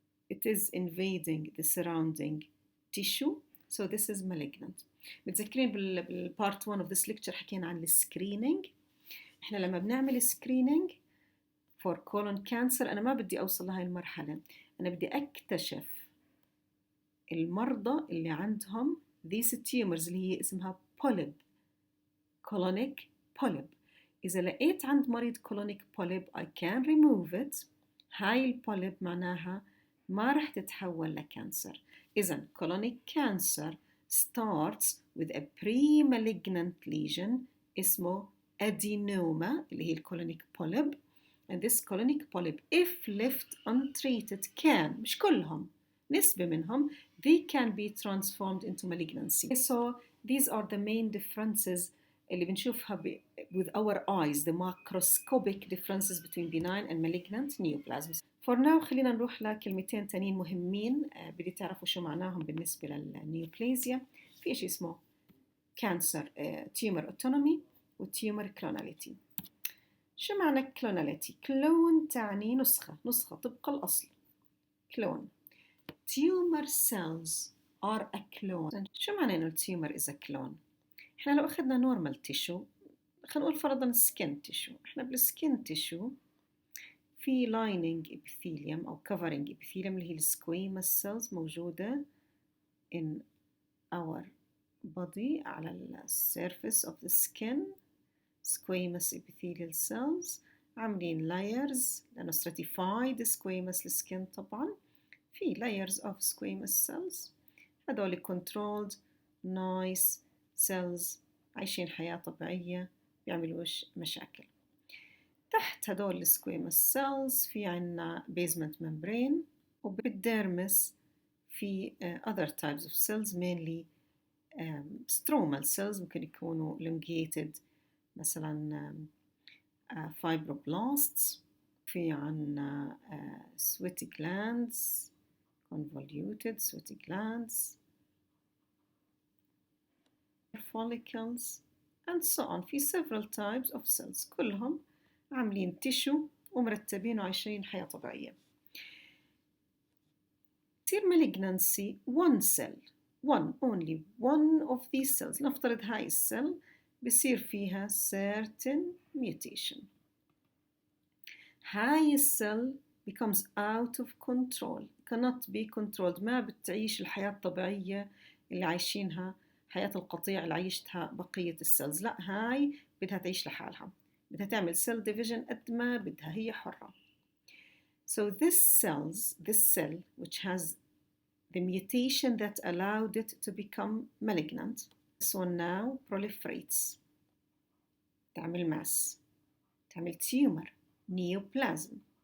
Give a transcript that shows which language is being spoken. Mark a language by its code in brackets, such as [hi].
[en] it is invading the surrounding tissue So this is malignant. [ar] متذكرين بالبارت 1 [en] of this lecture [ar] حكينا عن السكرينينج. احنا لما بنعمل سكرينينج [en] for colon cancer [ar] أنا ما بدي أوصل لهاي المرحلة، أنا بدي أكتشف المرضى اللي عندهم [en] these tumors [ar] اللي هي اسمها polyp، colonic polyp. إذا لقيت عند مريض [en] colonic polyp I can remove it. [ar] هاي البوليب معناها ما رح تتحول لكانسر. [en] إذن colonic cancer starts with a premalignant lesion اسمه adenoma اللي هي colonic polyp. And this colonic polyp if left untreated can، [ar] مش كلهم، نسبة منهم [en] they can be transformed into malignancy. So these are the main differences [ar] اللي بنشوفها [en] with our eyes, the macroscopic differences between benign and malignant neoplasms. For now [ar] خلينا نروح لكلمتين تانيين مهمين بدي تعرفوا شو معناهم بالنسبة للنيوبلازيا. في شيء اسمه [en] cancer tumor autonomy و tumor clonality. [ar] شو معنى clonality؟ كلون تعني نسخة طبق الأصل. [en] clone. Tumor cells are a clone. [ar] شو معنى إنه التيومر is a clone؟ إحنا لو أخذنا normal tissue، خلينا نقول فرضاً skin tissue، إحنا بالskin tissue في lining epithelium أو covering epithelium اللي هي squamous cells موجودة [en] in our body [ar] على [en] surface of the skin. squamous epithelial cells عاملين layers لأنه stratified squamous skin طبعاً في layers of squamous cells. [ar] هذول [en] controlled nice cells [ar] عايشين حياة طبيعية بيعملوش مشاكل. تحت هدول squamous cells في عنا basement membrane، وبالديرمس في [en] other types of cells mainly stromal cells [ar] ممكن يكونوا elongated مثلا fibroblasts. في عنا [en] sweaty glands convoluted sweaty glands follicles and so on. [ar] في [en] several types of cells [ar] كلهم عاملين tissue ومرتبين وعايشين حياة طبيعية. [en] تصير malignancy one cell only one of these cells. [ar] نفترض هاي السيل بصير فيها [en] certain mutation. [ar] هاي السيل [en] becomes out of control cannot be controlled. [ar] ما بتعيش الحياة الطبيعية اللي عايشينها حياة القطيع اللي عايشتها بقية السيلز. لا، هاي بدها تعيش لحالها، بدها تعمل [en] cell division [ar] قد ما بدها، هي حرة. [en] So this cell which has the mutation that allowed it to become malignant, this one now proliferates. [ar] تعمل mass، تعمل tumor، neoplasm.